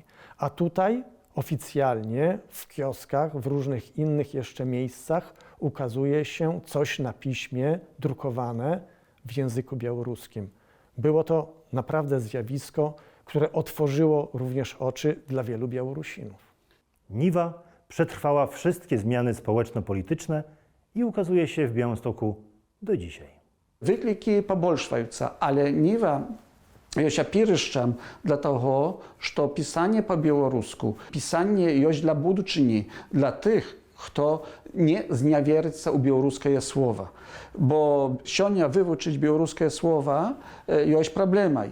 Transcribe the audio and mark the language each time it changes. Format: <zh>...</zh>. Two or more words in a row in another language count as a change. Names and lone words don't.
<pl>A tutaj oficjalnie w kioskach, w różnych innych jeszcze miejscach ukazuje się coś na piśmie drukowane w języku białoruskim. Było to naprawdę zjawisko, które otworzyło również oczy dla wielu Białorusinów. Niwa przetrwała wszystkie zmiany społeczno-polityczne i ukazuje się w Białymstoku do dzisiaj.</pl> <be>Wykliki побольшваюцца, але Ніва ёсць апірышчам для таго, што пісанне па-беларуску, пісанне ёсць для будучыні, для тых, хто не зняверыцца ў беларускае слова. Бо сёння вывучыць беларускае слова ёсць праблемай.</be>